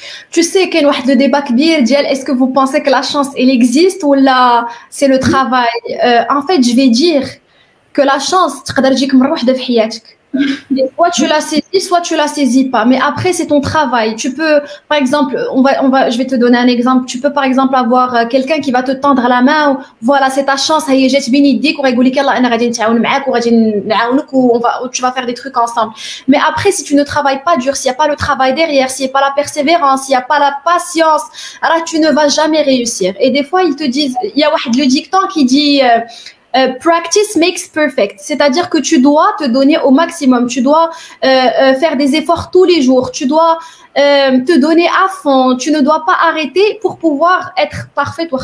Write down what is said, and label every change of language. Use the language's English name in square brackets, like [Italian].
[French] Tu sais qu'il y a un débat [Arabic] كبير ديال [French] est-ce que vous pensez que la chance elle existe ou là c'est le travail. En fait, je vais dire que la chance [Arabic] تقدر تجيك مرة واحدة في حياتك. [French] Et soit tu la saisis, soit tu la saisis pas. Mais après, c'est ton travail. Tu peux, par exemple, je vais te donner un exemple. Tu peux, par exemple, avoir quelqu'un qui va te tendre la main. Voilà, c'est ta chance. [Arabic] هي جات بين يديك وغيقول لك يلا أنا غادي نتعاون معاك وغادي نعاونك [French] tu vas faire des trucs ensemble. Mais après, si tu ne travailles pas dur, s'il y a pas le travail derrière, s'il y a pas la persévérance, s'il y a pas la patience, alors tu ne vas jamais réussir. Et des fois, ils te disent, il y a le dicton qui dit [English] practice makes perfect, [French] c'est-à-dire que tu dois te donner au maximum, tu dois faire des efforts tous les jours, tu dois te donner à fond, tu ne dois pas arrêter pour pouvoir être parfait.